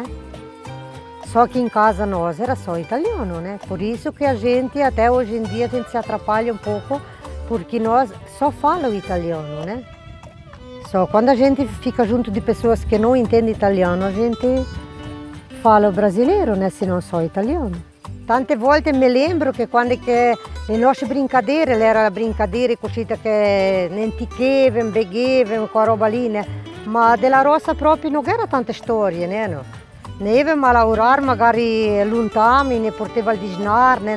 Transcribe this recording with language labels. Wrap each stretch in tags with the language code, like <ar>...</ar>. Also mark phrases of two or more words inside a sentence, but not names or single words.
<pt>Só que em casa nós era só italiano, né? Por isso que a gente, até hoje em dia, a gente se atrapalha um pouco, porque nós só falamos italiano, né? Só quando a gente fica junto de pessoas que não entendem italiano, a gente fala o brasileiro, né? Se não só italiano.</pt> <vec>Tante volte mi lembro che quando le nostre brincadere, era brincadere così che non tichevano, beghevano, quella roba lì, né? Ma della rossa proprio non era tante storie, né? No? Ne avevamo a lavorare magari lontano, ne portava il disnar, né?</vec>